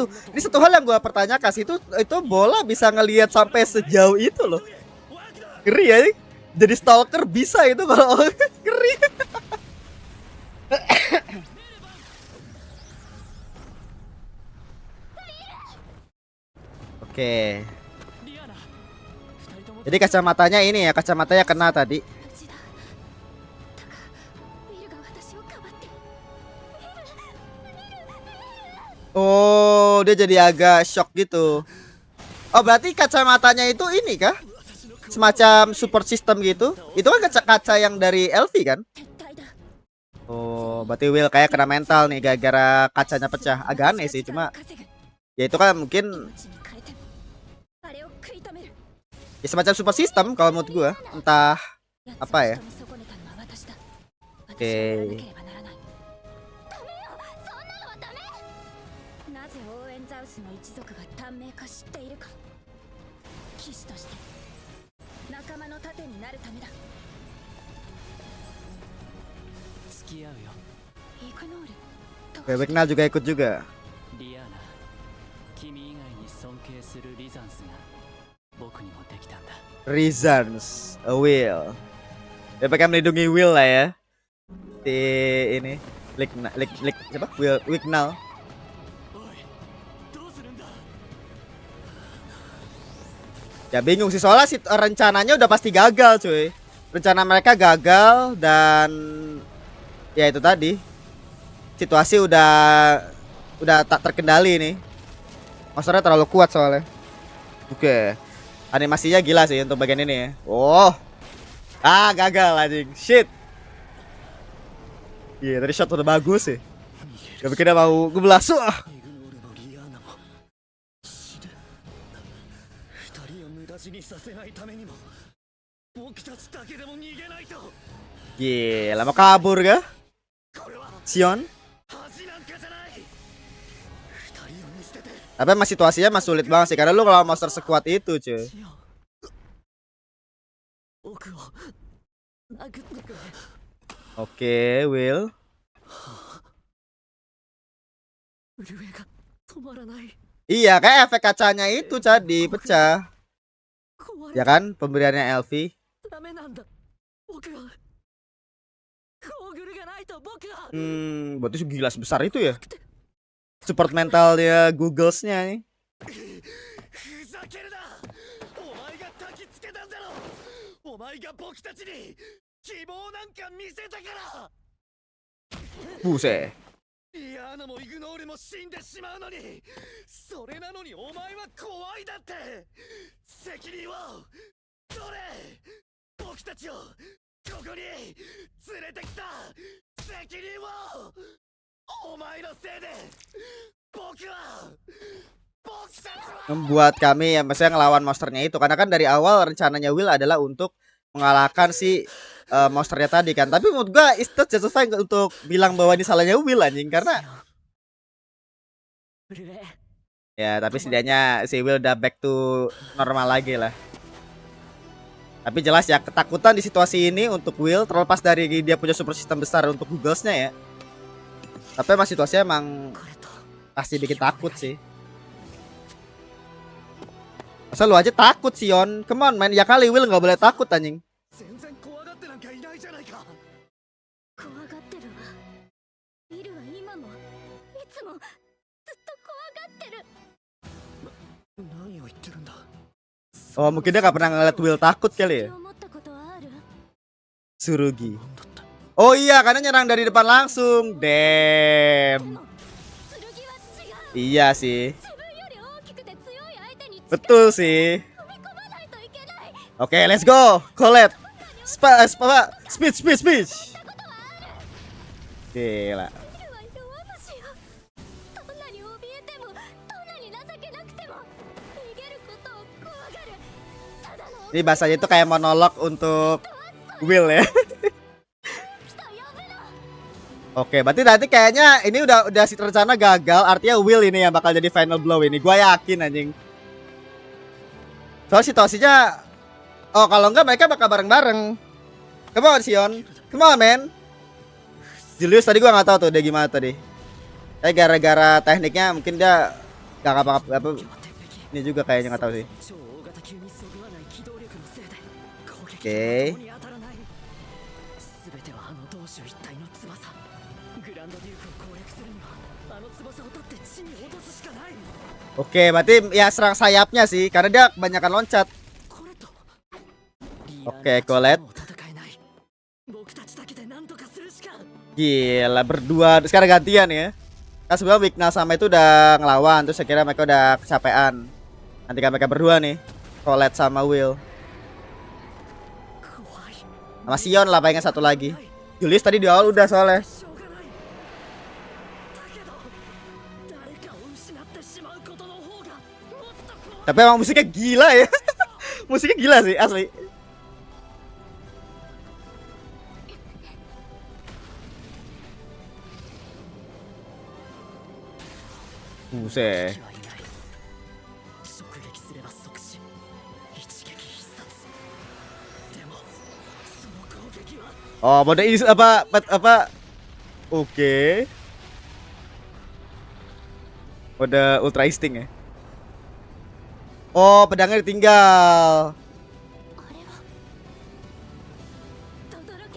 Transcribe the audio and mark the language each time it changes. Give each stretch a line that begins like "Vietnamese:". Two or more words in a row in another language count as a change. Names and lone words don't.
Indonesian: Ini satu hal yang gua pertanyakan sih, itu bola bisa ngelihat sampai sejauh itu loh. Ngeri ya. Jadi stalker bisa itu kalau ngeri. Oke.
Japanese: リアナ二人とも
Indonesian: Jadi kacamatanya ini ya, kacamatanya kena tadi.
Japanese: 無事だだがウィルが私をかばって
Indonesian: Oh, dia jadi agak shock gitu. Oh, berarti kacamatanya itu ini kah? Semacam
English: support system
Indonesian: gitu. Itu kan kaca-kaca yang dari LV kan?
Japanese: 撤退だ
Indonesian: Oh, berarti Will kayak kena mental nih gara-gara kacanya pecah. Agak aneh sih, cuma ya itu kan mungkin
Japanese: 命に変えてもあれを食い止める
Indonesian: ya semacam
English: support system
Indonesian: kalau menurut gua. Entah
Japanese: 奴を
Indonesian: apa ya?
Japanese: 仕留め損ねたのは私だ私
Indonesian: Oke.
Japanese: をやらなければならないダメよそんなのはダメなぜオーエンザウスの一族が短命化知っているか騎士として仲間の盾になるためだ付き合うよイグノール
Indonesian: Wignaal juga ikut juga.
Japanese: リアナ君以外に尊敬するリザンスが僕にもできたんだ
English: Reasons, a Will.
Indonesian: Ya pakai melindungi Will lah ya. Di ini, siapa? Wignaal.
Japanese: おいどうするんだ
Indonesian: Ya bingung sih soalnya rencananya udah pasti gagal cuy. Rencana mereka gagal dan ya itu tadi. Situasi udah tak terkendali nih. Monsternya terlalu kuat soalnya. Oke. Animasinya gila sih untuk bagian ini ya. Oh. Ah, gagal anjing. Shit. Iya, tadi shot udah bagus sih. Gak bikin dia mau ngebelasu ah.
Japanese: イグノールのリアーナも死ぬ二人を無駄死にさせないためにも僕たちだけでも逃げないと
Indonesian: Gila, mau kabur kah?
Japanese: これは Sion? 恥なんかじゃない二人を見捨てて
Indonesian: Tapi emang situasinya emang sulit banget sih karena lu kalau monster sekuat itu cuy.
Japanese: シオン僕を殴ってくれ
Indonesian: Oke, Will.
Japanese: 震えが止まらない
Indonesian: Iya, kayak efek kacanya itu tadi pecah.
Japanese: 壊
Indonesian: Ya
Japanese: れ
Indonesian: kan, pemberiannya Elvi.
Japanese: ダメなんだ僕はゴーグルがないと僕は
Indonesian: Berarti gila sebesar itu ya. Support mentalnya Googlesnya nih.
Japanese: ふざけるなお前が焚きつけたんだろお前が僕たちに希望なんか見せたから
Indonesian: Buset.
Japanese: リアーナもイグノールも死んでしまうのにそれなのにお前は怖いだって責任を取れ僕たちをここに連れてきた責任をお前のせいで僕は
Indonesian: Membuat kami ya maksudnya ngelawan monsternya itu karena kan dari awal rencananya Will adalah untuk mengalahkan si monsternya tadi kan. Tapi menurut gua
English: it's not justifying
Indonesian: untuk bilang bahwa ini salahnya Will anjing karena
Japanese: 震え
Indonesian: ya tapi setidaknya si Will udah
English: back to normal
Indonesian: lagi lah. Tapi jelas ya ketakutan di situasi ini untuk Will terlepas dari dia punya
English: super system
Indonesian: besar untuk Googlesnya ya. Tapi emang situasinya emang
Japanese: これと
Indonesian: pasti bikin takut sih. Masa lu aja takut Sion?
English: Come on man,
Indonesian: ya kali Will nggak boleh takut anjing.
Japanese: 全然怖がってなんかいないじゃないか。怖がってるわ。イルは今もいつもずっと怖がってる。何を言ってるんだ。
Indonesian: Oh mungkin dia nggak pernah ngeliat Will takut kali ya.
Japanese: 思ったことはある？ Tsurugi. なんだった。
Indonesian: Oh iya, karena nyerang dari depan langsung.
Japanese: で
Indonesian: Damn.
Japanese: も剣は違う。
Indonesian: Iya sih.
Japanese: 自分より大きくて強い相手に近
Indonesian: Betul sih.
Japanese: 踏み込まないといけない。
English: Oke, let's go. Colette. Speech.
Indonesian: Gila.
Japanese: イルは弱虫よ。どんなに怯えても、どんなに情けなくても、逃げることを怖がる。ただの
Indonesian: Ini bahasanya itu kayak monolog untuk Will ya.
Japanese: 人呼ぶの。
Indonesian: Oke, berarti nanti kayaknya ini udah rencana gagal. Artinya Will ini yang bakal jadi final blow ini. Gua yakin anjing. Soal situasinya, oh kalau enggak mereka bakal bareng-bareng.
English: Come on Sion, come on man.
Indonesian: Julius tadi gua nggak tahu tuh dia gimana tadi. Tapi gara-gara tekniknya mungkin dia gak apa-apa. Ini juga kayaknya nggak tahu sih.
Japanese: 超大型級にそぐわない機動力のせいで攻撃
Indonesian: Oke.
Japanese: が共に当たらない。全てはあの同種一体の翼。グランドデュークを攻略するにはあの翼を取って地に落とすしかない。
Indonesian: Oke, berarti ya serang sayapnya sih, karena dia kebanyakan loncat.
Japanese: コレット。
Indonesian: Oke, Colette.
Japanese: もう戦えない。僕たちだけで何とかするしか。
Indonesian: Gila, berdua sekarang gantian ya. Kan sebelum Wigna sama itu udah ngelawan, terus akhirnya mereka udah kecapean. Nanti kan mereka berdua nih, Colette sama Will.
Japanese: 怖い。
Indonesian: Sama Sion lah pengen satu lagi. Julius tadi di awal udah soalnya.
Japanese: しょうがない。だけど誰かを失ってしまうことの方がもっと怖い。
Indonesian: Tapi emang musiknya gila ya. Musiknya gila sih asli. Buset.
Japanese: 敵はいない。直撃すれば即死。一撃必殺。でもその攻撃は
Indonesian: Oh, mode ini apa? Oke. Mode Ultra Instinct ya. Oh, pedangnya ditinggal.
Japanese: あれは轟け。